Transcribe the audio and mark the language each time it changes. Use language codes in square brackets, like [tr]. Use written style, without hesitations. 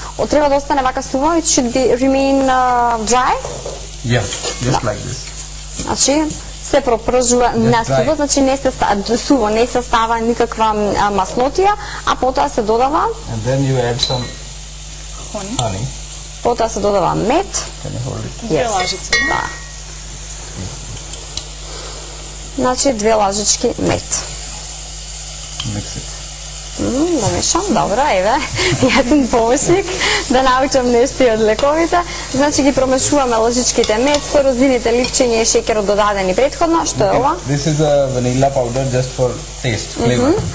[mk] Треба да остане вака суво, [en] it should be remain dry. Yeah, just like this. [mk] Значи се пропржува на суво, значи не се суво, не се става никаква маснотија, а потоа се додава [en] And then you add some honey. [mk] Потоа се додава мед. [en] Can you hold it? [mk] Две лажици. Да. Значи 2 лажички мед. [en] Mix it. [mk] Да мешам, добро, еве, јас сум помошник да научам нешто од лековите. Значи ги промешуваме лажичките мед со розините, ливчиња и шеќерот додадени претходно. Што е ова? [en] This is a vanilla powder just for taste, flavor.